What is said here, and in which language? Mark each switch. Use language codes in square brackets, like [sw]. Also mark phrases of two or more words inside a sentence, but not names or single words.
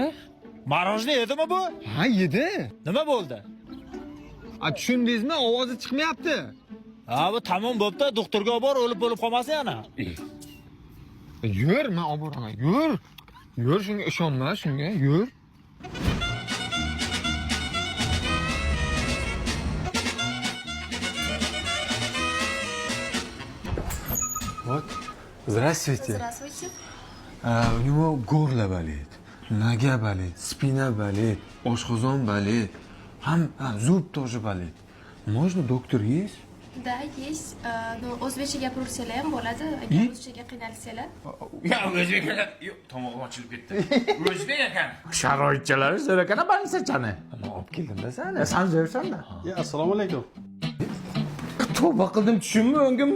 [uz] Marojni yedimi bu? Ha, yedi. Nima bo'ldi? Tushundingizmi? Ovozi chiqmayapti. Ha, bu tamom bo'pti. Doktorga olib bor, o'lib bo'lib qolmasin yana. Yur, men olib boraman. Yur. Yur, shunga ishonma, shunga. Yur. [ru] Вот. Здравствуйте. Здравствуйте. У него горло болит, нога болит, спина болит, oshqozon болит. Zub тоже болит. Можно доктор есть? Да, есть. [uz] Но o'zbekcha gapirsalar ham bo'ladi. Agar ruschaga qiynalsalar. Ya o'zbek ekan. Yo'q, tomog'im ochilib ketdi. O'zbek ekan. Sharoitchalari zo'r ekan, banisachani. Men olib keldim-da seni. Sen zo'rsan-da. Assalomu alaykum. Tavba qildim, tushunmi, o'ngimmi?